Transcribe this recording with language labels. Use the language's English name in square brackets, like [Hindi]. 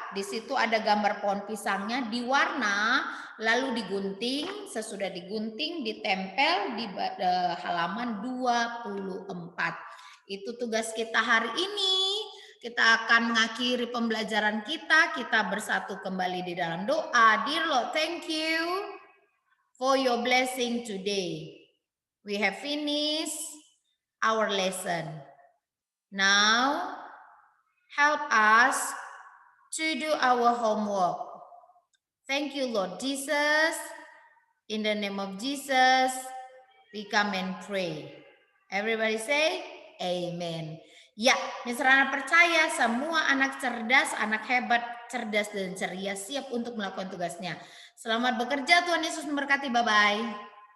[Indonesian] Di situ ada gambar pohon pisangnya, diwarna, lalu digunting, sesudah digunting ditempel di halaman 24. Itu tugas kita hari ini. Kita akan mengakhiri pembelajaran kita. Kita bersatu kembali di dalam doa. [English] Dear Lord, thank you for your blessing today. We have finished our lesson. Now, help us to do our homework. Thank you, Lord Jesus. In the name of Jesus, we come and pray. Everybody say, Amen. [Indonesian] Ya, Miss Rana percaya semua anak cerdas, anak hebat, cerdas dan ceria siap untuk melakukan tugasnya. Selamat bekerja, Tuhan Yesus memberkati. Bye-bye.